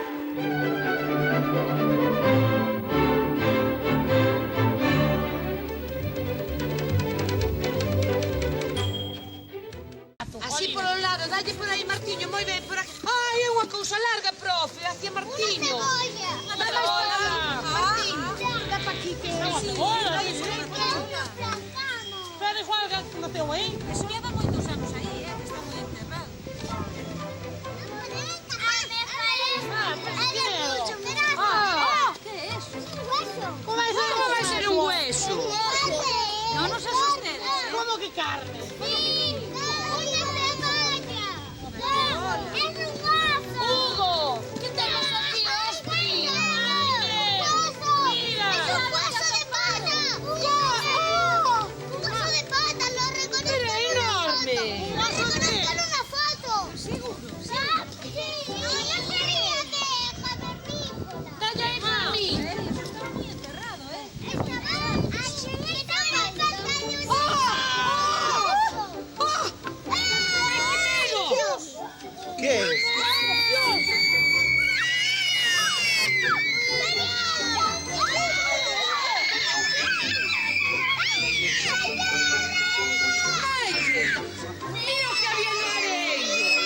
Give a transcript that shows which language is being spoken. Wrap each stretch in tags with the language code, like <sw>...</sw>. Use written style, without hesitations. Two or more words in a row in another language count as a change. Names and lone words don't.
<gl>Así polo lado, dalle por aí, Martiño, moi ben, por aquí. Ai, é unha cousa larga, profe, hacia Martiño. Unha cebolla. Unha cebolla. Martiño, dá pa aquí que... Unha cebolla. Plantano. Pero igual que naceu aí. Eso leva moitos anos aí, que está moi enterrado.</gl> <es>¿Qué es?</es> <gl>Como vai ser un hueso? Non nos asustedes. Como que carne? Hugo!</gl> <es>¿Qué tenemos aquí, Ospi? Mira. ¡Es un hueso de pata! ¡Un hueso de pata! ¡Lo reconozco!</es> <gl>Pero é enorme.</gl> <es>¡Lo reconozco en una foto! ¿Seguro? Sí. ¡Yo quería de cavernícola!</es> <gl>Dalle aí por mí. Eso estaba moi enterrado,</gl> <es>¿Qué es?</es> <gl>Mira o que había no areio.</gl>